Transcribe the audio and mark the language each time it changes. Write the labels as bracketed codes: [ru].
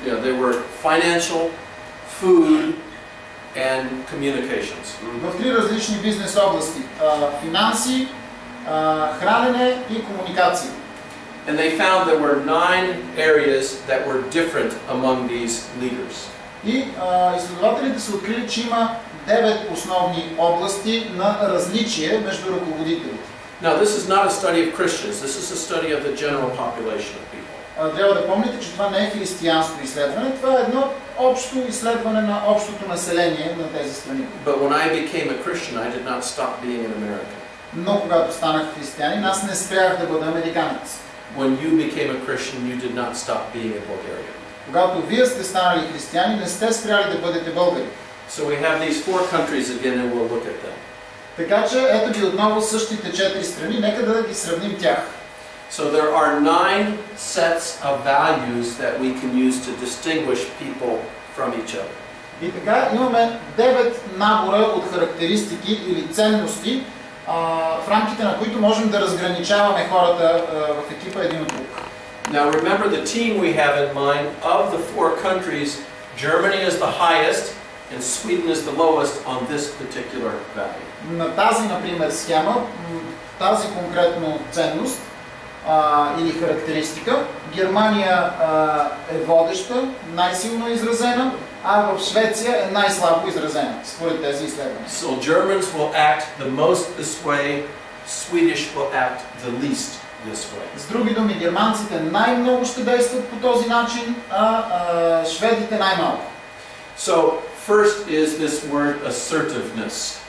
[en] Yeah, they were financial, food, and communications. [bg] В 3 различни бизнес области: финанси, хранене и комуникация. [en] And they found there were 9 areas that were different among these leaders. [bg] И изследователите са открили, че има 9 основни области на различие между ръководителите. [en] Now, this is not a study of Christians. This is a study of the general population of people. [bg] Трябва да помните, че това не е християнско изследване, това е едно общо изследване на общото население на тези страни. [en] But when I became a Christian, I did not stop being an American. [bg] Но когато станах християнин, аз не спрях да бъда американец. [en] When you became a Christian, you did not stop being a Bulgarian. [bg] Когато вие сте станали християни, не сте спряли да бъдете българи. [en] So we have these 4 countries again, and we'll look at them. [bg] Така че ето ги отново същите 4 страни, нека да ги сравним тях. [en] So there are 9 sets of values that we can use to distinguish people from each other. [bg] И така имаме 9 набора от характеристики или ценности, в рамките на които можем да разграничаваме хората в екипа един от друг. [en] Now remember the team we have in mind. Of the 4 countries, Germany is the highest and Sweden is the lowest on this particular value. [bg] На тази, например, схема, тази конкретно ценност или характеристика, Германия е водеща, най-силно изразена, а в Швеция е най-слабо изразена, според тези изследвания. [en] So Germans will act the most this way, Swedish will act the least this way. [bg] С други думи, германците най-много ще действат по този начин, а шведите най-малко. [en] So first is this word assertiveness.